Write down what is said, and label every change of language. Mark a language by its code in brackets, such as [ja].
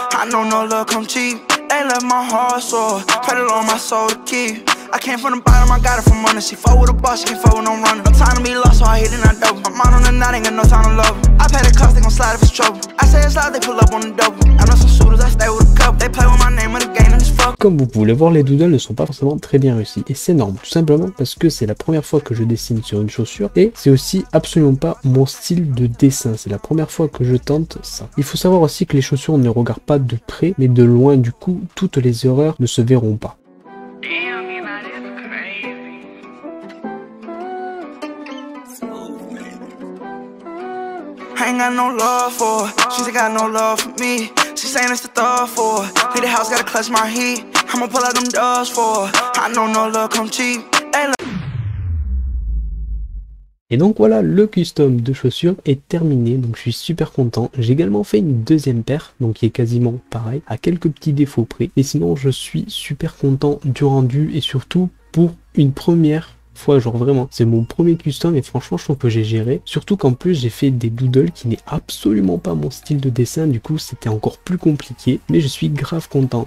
[en] I know no love come cheap. They left my heart sore. Pray the Lord my soul to keep. I came from the bottom, I got it from under. She fought with a boss, she can't fight with no runner. No time to be lost, so I hit and I double. My mind on the night, ain't got no time to love. I pay the cost, they gon' slide if it's trouble. I say it's loud, they pull up on the double. I know some shooters, I stay with a couple. They play with my name of the game and it's fuck. [fr] Comme vous pouvez le voir, les doodles ne sont pas forcément très bien réussis. Et c'est normal, tout simplement parce que c'est la première fois que je dessine sur une chaussure. Et c'est aussi absolument pas mon style de dessin. C'est la première fois que je tente ça. Il faut savoir aussi que les chaussures ne regardent pas de près, mais de loin. Du coup, toutes les erreurs ne se verront pas. [en] I ain't got no love for her. She ain't got no love for me. She saying it's the thug for her. Need the house, gotta clutch my heat. I'ma pull out them doors for her. I know no love come cheap. [fr] Et donc voilà, le custom de chaussures est terminé, donc je suis super content. J'ai également fait une deuxième paire, donc qui est quasiment pareil, à quelques petits défauts près. Et sinon, je suis super content du rendu et surtout pour une première fois, genre vraiment, c'est mon premier custom et franchement je trouve que j'ai géré, surtout qu'en plus j'ai fait des doodles qui n'est absolument pas mon style de dessin, du coup c'était encore plus compliqué, mais je suis grave content.